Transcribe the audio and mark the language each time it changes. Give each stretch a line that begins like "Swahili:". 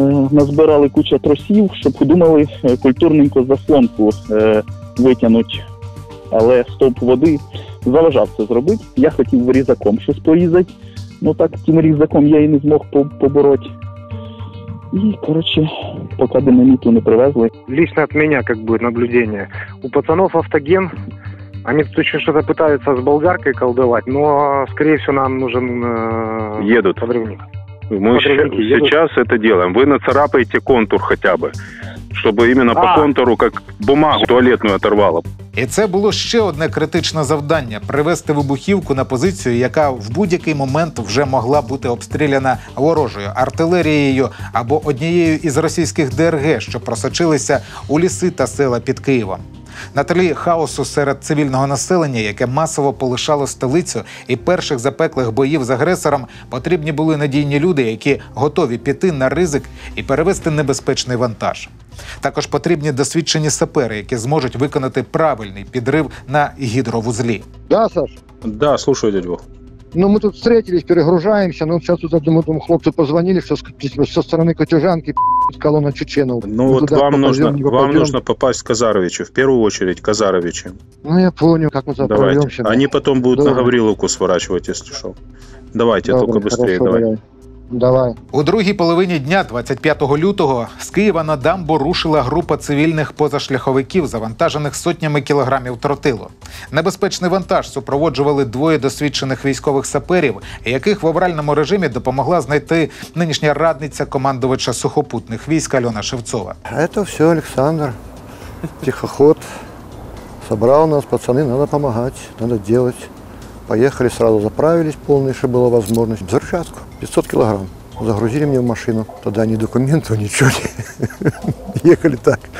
Ukrainian: Назбирали кучу тросів, щоб думали культурненько заслонку витягнути. Але стовп води заважав це зробити. Я хотів різаком щось порізати. Ну так, тим різаком я і не змог побороти. І, коротше, поки динаміту не привезли.
Russian: Лично от меня как бы наблюдение. У пацанов автоген. Они тут еще что-то пытаются с болгаркой колдовать, но, скорее всего, нам нужен Едут. подрывник. Мы сейчас это делаем. Вы нацарапаете контур хотя бы, чтобы именно по контуру, как бумагу туалетную оторвало.
Ukrainian: І це було ще одне критичне завдання – привести вибухівку на позицію, яка в будь-який момент вже могла бути обстріляна ворожою артилерією або однією із російських ДРГ, що просочилися у ліси та села під Києвом. На тлі хаосу серед цивільного населення, яке масово полишало столицю, і перших запеклих боїв з агресором, потрібні були надійні люди, які готові піти на ризик і перевести небезпечний вантаж. Також потрібні досвідчені сапери, які зможуть виконати правильний підрив на гідровузлі.
Russian: Да, Саш? Да, слушаю, дядь Вов. Ну, мы тут встретились, перегружаемся, но сейчас тут одному хлопцу позвонили, что со стороны Котежанки колонна чеченов. Ну вот вам нужно попасть к Казаровичу, в первую очередь Казаровичу. Ну, я понял, как мы туда Давайте. прорвемся. Они потом будут
Ukrainian: Добре.
Russian: на Гавриловку сворачивать, если что. Давайте,
Ukrainian: Добре,
Russian: только быстрее, хорошо, давай. Давай.
Ukrainian: У другій половині дня, 25 лютого, з Києва на дамбу рушила група цивільних позашляховиків, завантажених сотнями кілограмів тротилу. Небезпечний вантаж супроводжували двоє досвідчених військових саперів, яких в авральному режимі допомогла знайти нинішня радниця командувача сухопутних військ Альона Шевцова.
Russian: Это все Александр, тихоход. Собрал нас, пацаны, надо помогать, надо делать. Поехали, сразу заправились полные, чтобы была возможность. Взрывчатку, 500 килограмм. Загрузили мне в машину. Тогда ни документов, ничего не. Ехали так.